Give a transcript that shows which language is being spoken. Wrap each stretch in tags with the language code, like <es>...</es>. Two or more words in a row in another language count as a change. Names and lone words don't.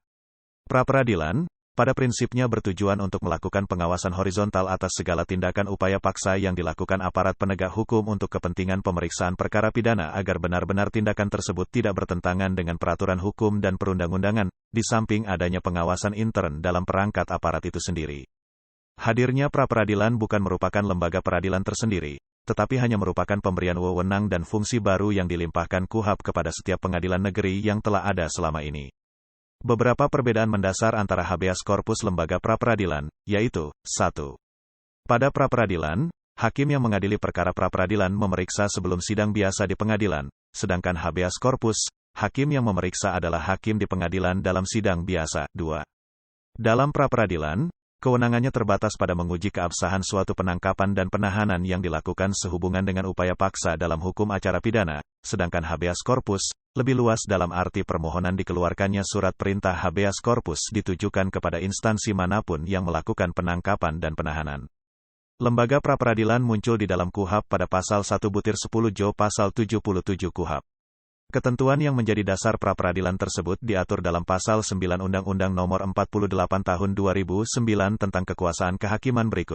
<id>Pra-peradilan, pada prinsipnya bertujuan untuk melakukan pengawasan horizontal atas segala tindakan upaya paksa yang dilakukan aparat penegak hukum untuk kepentingan pemeriksaan perkara pidana agar benar-benar tindakan tersebut tidak bertentangan dengan peraturan hukum dan perundang-undangan, di samping adanya pengawasan intern dalam perangkat aparat itu sendiri. Hadirnya pra-peradilan bukan merupakan lembaga peradilan tersendiri, tetapi hanya merupakan pemberian wewenang dan fungsi baru yang dilimpahkan KUHP kepada setiap pengadilan negeri yang telah ada selama ini. Beberapa perbedaan mendasar antara</id> <la>habeas corpus</la> <id>lembaga pra-peradilan, yaitu: 1. Pada pra-peradilan, hakim yang mengadili perkara pra-peradilan memeriksa sebelum sidang biasa di pengadilan, sedangkan</id> <la>habeas corpus,</la> <id>hakim yang memeriksa adalah hakim di pengadilan dalam sidang biasa. 2. Dalam pra-peradilan, kewenangannya terbatas pada menguji keabsahan suatu penangkapan dan penahanan yang dilakukan sehubungan dengan upaya paksa dalam hukum acara pidana, sedangkan</id> <la>habeas corpus</la> <id>lebih luas dalam arti permohonan dikeluarkannya surat perintah</id> <la>habeas corpus</la> <id>ditujukan kepada instansi manapun yang melakukan penangkapan dan penahanan. Lembaga pra-peradilan muncul di dalam KUHP pada pasal 1/10 Jo pasal 77 KUHP. Ketentuan yang menjadi dasar pra-peradilan tersebut diatur dalam pasal 9 Undang-Undang Nomor 48 Tahun 2009 tentang kekuasaan kehakiman berikut.</id>